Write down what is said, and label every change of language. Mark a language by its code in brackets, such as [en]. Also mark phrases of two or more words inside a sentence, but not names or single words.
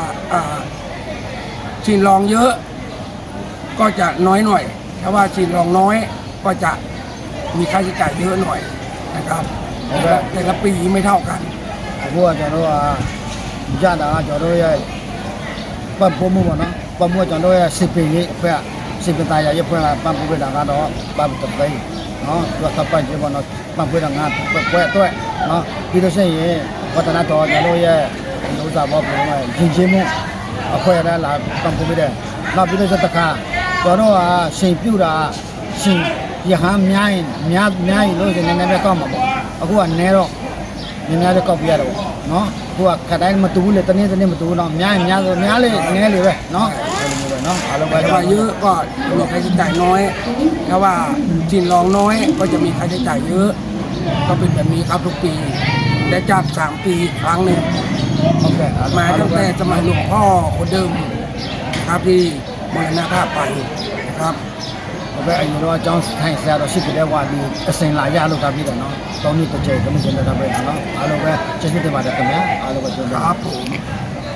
[th] ชินรองเยอะก็จะน้อยหน่อยถ้าว่าชินรองน้อยก็จะมีค่าใช้จ่ายเยอะหน่อยนะครับแต่ละปีไม่เท่ากัน [my] အခုကကျွန်တော်တို့ကရတာကကျွန်တော်တို့ရဲ့ပတ်ဖို့မှုပေါ့နော်ပတ်မှုကျွန်တော်တို့ရဲ့စစ်ပင်ရေးအဖွဲ့စစ်ပင်သားရရဲ့အဖွဲ့ကပတ်ဖို့တာ ကတော့ပတ်တပိတ်နော်သူကပတ်ကြည့်ပေါ့နော်ပတ်ဖို့တာငါပွဲအတွက်နော်ပြီးလို့ရှိရင်ဝတ္တနာတော်ကျွန်တော်ရဲ့ဥစ္စာဘောပုံမှာရင်ချင်းမှုအဖွဲ့ရလာပတ်ဖို့တယ်နောက်ပြီးတော့တခါကျွန်တော်ကရှင်ပြူတာရှင်ရဟန်းများရင်လို့ရှင်နည်းနည်းပဲကောက်မှာပေါ့အခုကနဲတော့နည်းနည်းပဲကောက်ပြရတော့နော်အခုကခက်တိုင်းမတူဘူးလေတနေ့မတူဘူးတော့များဆိုများလေနည်းလေပဲနော်အဲ့လိုမျိုးပဲနော်အားလုံးပဲ [th] ว่าเยอะก็มีค่าใช้จ่ายน้อยถ้าว่าชินรองน้อยก็จะมีค่าใช้จ่ายเยอะก็เป็นแบบนี้ครับทุกปีและจัด3ปีครั้งหนึ่ง โอเค มาตั้งแต่สมัยหลวงพ่อคนเดิมนะครับที่มรณภาพไปนะครับ [my] โอเคအရင်တော့အကြောင်းထိုင်ဆရာတော်ရှိတဲ့ဝါဒီအစင်လာရလို့တာပြီးတယ်နော်3နှစ်တစ်ချိန်ကမစင်တာပဲနော်အားလုံးပဲကျေးဇူးတင်ပါတယ်ခင်ဗျာအားလုံးပဲကျေးဇူး [th] ครับผม